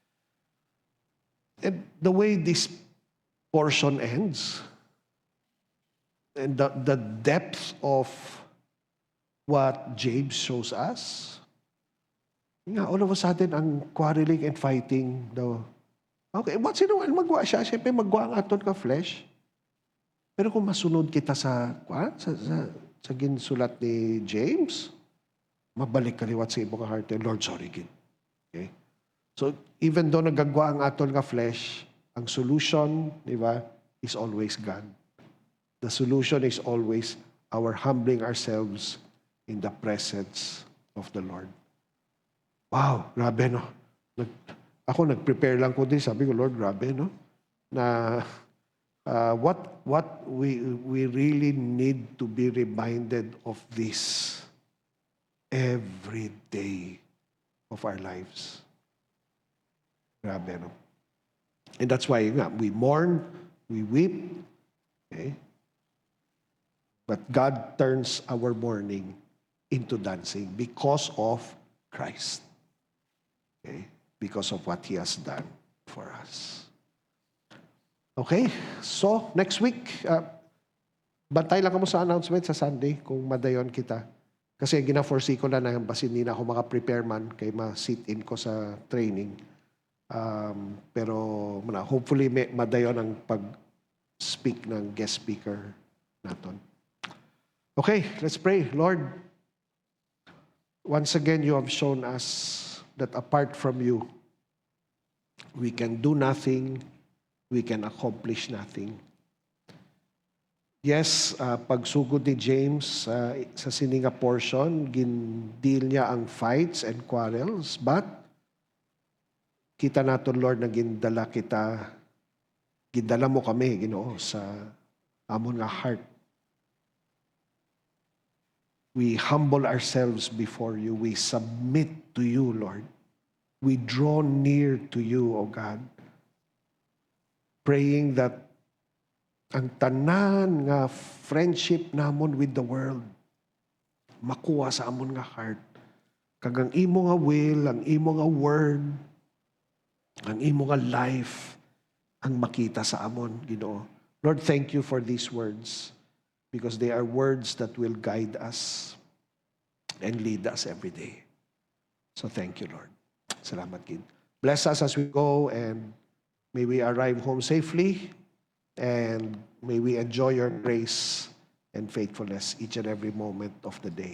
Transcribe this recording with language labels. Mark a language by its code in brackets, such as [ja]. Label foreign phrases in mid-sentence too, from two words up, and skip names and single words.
[en] And the way this portion ends, and the depth of what James shows us, all of a sudden, ang quarreling and fighting daw. Okay, once in a while, [hil] magwa siya. Siyempre, magwa ang aton ka flesh. Pero kung masunod kita sa ginsulat ni James, mabalik kaliwat sa imong heart, [en] Lord, sorry, [hil] gid. [en] Okay? So, even though [hil] nagagwa ang aton ka [en] flesh, [hil] ang solution, di ba, [en] is always God. The solution is always our humbling ourselves in the presence of the Lord. [tl] Wow, grabe, no? Ako nag-prepare lang ko din, sabi ko, Lord, grabe, no? [en] Na what we really need to be reminded of this. every day of our lives. [tl] Grabe, no? [en] And that's why we mourn, we weep, okay? But God turns our mourning into dancing because of Christ. Okay? Because of what He has done for us. Okay? So, next week, [hil] bantay lang mo sa announcement sa Sunday kung madayon kita. [tl] Kasi gina-foresee ko na basin hindi na ako maka-prepare man kay ma-sit-in ko sa training. Pero hopefully madayon ang pag-speak ng guest speaker natin. [en] Okay, let's pray. Lord, once again, you have shown us that apart from you, we can do nothing, we can accomplish nothing. Yes, [hil] pagsugod ni James sa sininga portion, gin-deal niya ang [en] fights and quarrels, [hil] but kita natin, Lord, na gindala mo kami, Ginoo, sa amon nga heart. [en] We humble ourselves before you. We submit to you, Lord. We draw near to you, O God, praying that [hil] ang tanan nga friendship namon [en] with the world [hil] makuha sa amon nga heart. Kag ang imo nga will, ang imo nga word, ang imo nga life ang makita sa amon, Ginoo. [en] Lord, thank you for these words because they are words that will guide us and lead us every day. So thank you, Lord. [hil] Salamat, Gid. [en] Bless us as we go, and may we arrive home safely, and may we enjoy your grace and faithfulness each and every moment of the day.